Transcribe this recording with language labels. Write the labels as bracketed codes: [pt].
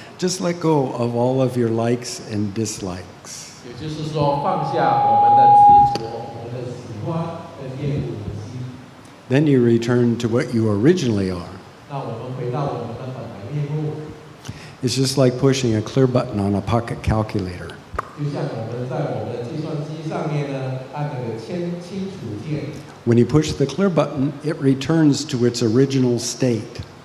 [en] Just let go of all of your likes and dislikes. [zh] 也就是说，放下我们的执着、我们的喜欢跟厌恶的心。 [en] Then you return to what you originally are. [zh] 那我们回到我们的本来面目， [en] It's just like pushing a clear button on a pocket calculator. [zh] 就像我们在我们的计算机上面呢，按那个清楚键。 [en] When you push the clear button, it returns to its original state.